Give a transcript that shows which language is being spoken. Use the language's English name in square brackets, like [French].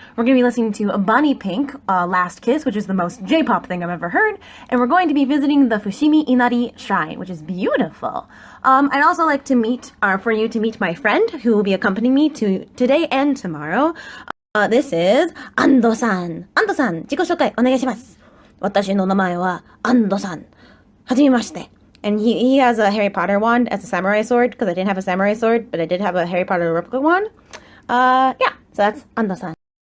[English] We're going to be listening to Bunny Pink, Last Kiss, which is the most J-pop thing I've ever heard, and we're going to be visiting the Fushimi Inari Shrine, which is beautiful. I'd also like to for you to meet my friend, who will be accompanying me today and tomorrow. This is Ando-san. [Japanese] Ando-san, 自己紹介お願いします。私の名前は Ando-san. はじめまして. [English] And he has a Harry Potter wand as a samurai sword, because I didn't have a samurai sword, but I did have a Harry Potter replica wand. Yeah, so that's Ando-san.